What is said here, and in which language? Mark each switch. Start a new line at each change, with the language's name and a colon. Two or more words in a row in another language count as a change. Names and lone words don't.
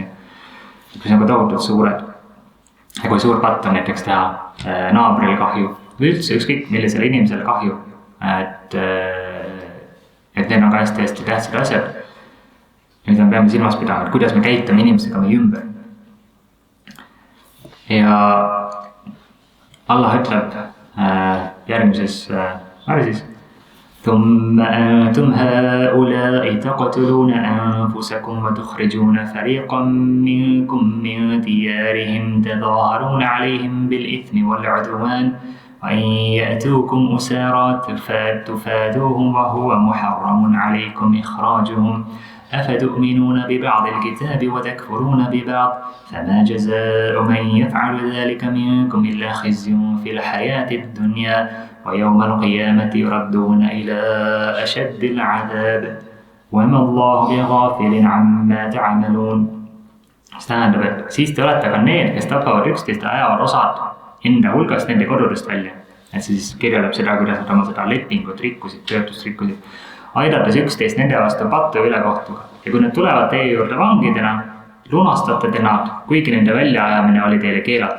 Estonian: Kui see on ka tohutult suured, kui suur patt on näiteks teha naabrile kahju või üldse ükskõik millisele inimesele kahju, et need on ka hästi tähtsad asjad. Nüüd me peame silmas pidama, et kuidas me käitume inimesega meie ümber. Ja Allah ütleb järgmises värsis
Arabic: ثم أنتم هؤلاء تقتلون أنفسكم وتخرجون فريقا منكم من ديارهم تظاهرون عليهم بالإثم والعدوان وإن يأتوكم أسارى تفادوهم وهو محرم عليكم إخراجهم أفتؤمنون ببعض الكتاب وتكفرون ببعض فما جزاء من يفعل ذلك منكم إلا خزي في الحياة الدنيا ويوم القيامة يردون إلى أشد العذاب وما الله بغافل عما تعملون.
Estonian: See tähendab, et siis te olete ka need, kes tapavad üksteist ja ajavad osad enda hulgast nende kodudest välja. Et see siis kirjeldab seda, kuidas nad oma seda lepingut rikkusid, töötust rikkusid, aidates üksteist nende vastu pattu ülekohtuga. Ja kui nad tulevad teie juurde vangidena, lunastate te nad, kuigi nende väljaajamine oli teile keelatud.